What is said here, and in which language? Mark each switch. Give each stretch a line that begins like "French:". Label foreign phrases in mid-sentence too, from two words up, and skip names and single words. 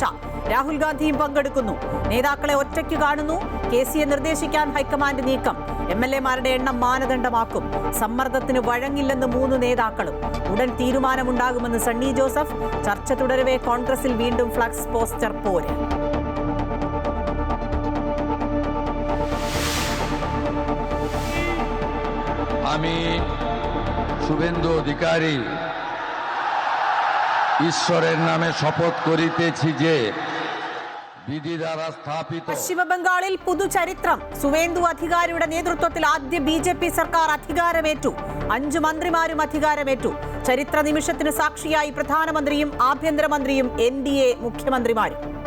Malayalam: രാഹുൽ ഗാന്ധിയും പങ്കെടുക്കുന്നു. നേതാക്കളെ ഒറ്റയ്ക്ക് കാണുന്നു. കെസിയെ നിർദ്ദേശിക്കാൻ ഹൈക്കമാൻഡ് നീക്കം. MLA-മാരുടെ എണ്ണം മാനദണ്ഡമാക്കും. സമ്മർദ്ദത്തിന് വഴങ്ങില്ലെന്ന് 3 നേതാക്കളും. ഉടൻ തീരുമാനമുണ്ടാകുമെന്ന് സണ്ണി ജോസഫ്. ചർച്ച തുടരവെ കോൺഗ്രസിൽ വീണ്ടും ഫ്ലക്സ് പോസ്റ്റർ പോര്.
Bangla: আমি শুভেন্দু অধিকারী ঈশ্বরের নামে শপথ করিতেছি যে വിധി দ্বারা സ്ഥാപിത.
Malayalam: പശ്ചിമബംഗാളിൽ പുതുചരിത്രം. സുവേന്ദു അധികാരിയുടെ നേതൃത്വത്തിൽ ആദ്യ BJP സർക്കാർ അധികാരമേറ്റു. 5 മന്ത്രിമാരും അധികാരമേറ്റു. ചരിത്ര നിമിഷത്തിന് സാക്ഷിയായി പ്രധാനമന്ത്രിയും ആഭ്യന്തരമന്ത്രിയും NDA മുഖ്യമന്ത്രിമാരും.